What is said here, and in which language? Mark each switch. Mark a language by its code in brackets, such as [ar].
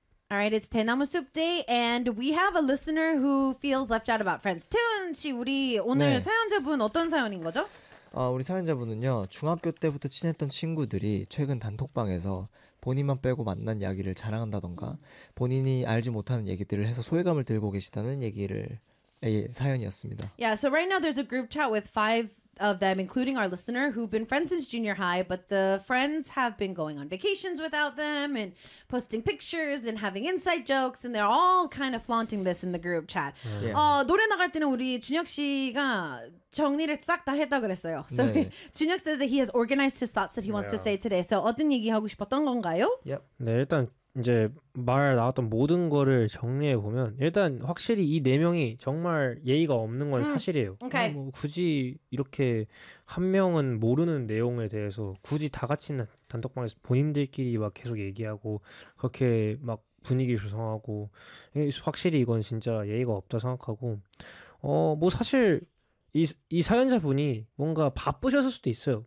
[en] All right, it's Taenamu Soup Day, and we have a listener who feels left out about friends. [ko] 태훈 씨, 우리 오늘 네. 사연자분 어떤 사연인 거죠? 우리 사연자분은요, 중학교 때부터 친했던 친구들이 최근 단톡방에서 본인만 빼고 만난 이야기를 자랑한다던가 본인이 알지 못하는 얘기들을 해서 소외감을 들고 계시다는 얘기를 사연이었습니다. [en] Yeah, so right now there's a group chat with five of them, including our listener, who've been friends since junior high, but the friends have been going on vacations without them and posting pictures and having inside jokes, and they're all kind of flaunting this in the group chat. Yeah. [ko] 노래 나갈 때는 우리 준혁 씨가 정리를 싹 다 했다 그랬어요. [en] So [ko] 네. [en] 준혁 says that he has organized his thoughts that he wants to say today. [ko] So 어떤 얘기 하고 싶었던 건가요? [en] Yep. [ko] 네, 일단 이제 말 나왔던 모든 거를 정리해 보면 일단 확실히 이 네 명이 정말 예의가 없는 건 사실이에요. [en] Okay. [ko] 뭐 굳이 이렇게 한 명은 모르는 내용에 대해서 굳이 다 같이 단톡방에서 본인들끼리 막 계속 얘기하고 그렇게 막 분위기 조성하고 확실히 이건 진짜 예의가 없다 생각하고 뭐 사실 이 사연자분이 뭔가 바쁘셨을 수도 있어요.